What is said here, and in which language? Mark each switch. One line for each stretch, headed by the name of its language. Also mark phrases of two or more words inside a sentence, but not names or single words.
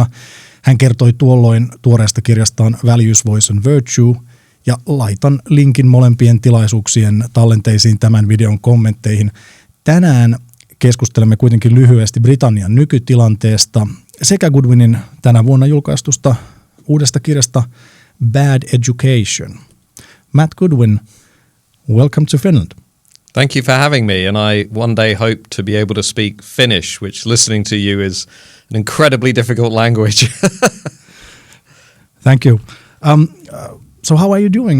Finnish: Hän kertoi tuolloin tuoreesta kirjastaan Values, Voice and Virtue, ja laitan linkin molempien tilaisuuksien tallenteisiin tämän videon kommentteihin. Tänään keskustelemme kuitenkin lyhyesti Britannian nykytilanteesta sekä Goodwinin tänä vuonna julkaistusta uudesta kirjasta Bad Education.
English: Matt Goodwin, welcome to Finland. Thank you for having me, and I one day hope to be able to speak Finnish, which listening to you is an incredibly difficult language. Thank you. So how are you doing?